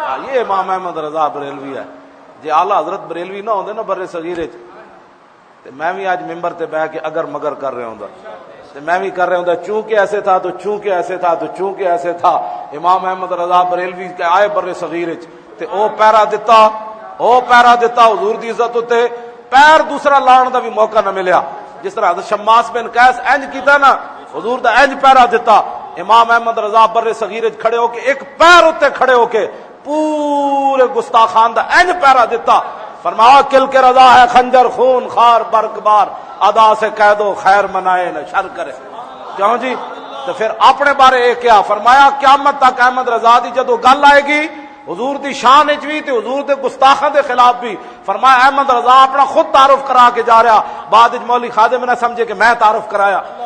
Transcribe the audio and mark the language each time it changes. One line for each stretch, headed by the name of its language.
Urdu: یہ امام احمد رضا بریلوی ہے.
Punjabi: جی اعلیٰ حضرت بریلوی نہ ہوندے نا برے صغیر تے میں بھی آج ممبر تے بیٹھ کے اگر مگر کر رہا ہوں تے میں بھی کر رہا ہوں چونکہ ایسے تھا تو چونکہ ایسے تھا تو چونکہ ایسے تھا. امام احمد رضا بریلوی کے آئے برے صغیر تے او پیرا دتا حضور دی عزت تے پیر دوسرا لان دا بھی موقع نہ ملیا. جس طرح حضرت شماس بن قیس انج کیتا نا حضور دا انج پیرا دتا. امام احمد رضا برے صغیر کھڑے ہو کے ایک پیر اتنے کھڑے ہو کے پورے گستاخان دا انج پیرا دیتا.
Urdu: فرمایا کل کے رضا ہے خنجر خون خار برق بار، ادا سے کہہ دو خیر منائے نہ شر کرے.
Punjabi: کیوں جی؟
Urdu: تو پھر اپنے بارے یہ کیا فرمایا،
Punjabi: قیامت تک احمد رضا دی جدو گل آئے گی حضور دی شان وچ بھی تے حضور دے گستاخاں دے خلاف بھی، فرمایا احمد رضا اپنا خود تعارف کرا کے جا رہا، بعد وچ مولوی خادم نہ سمجھے کہ میں تعارف کرایا.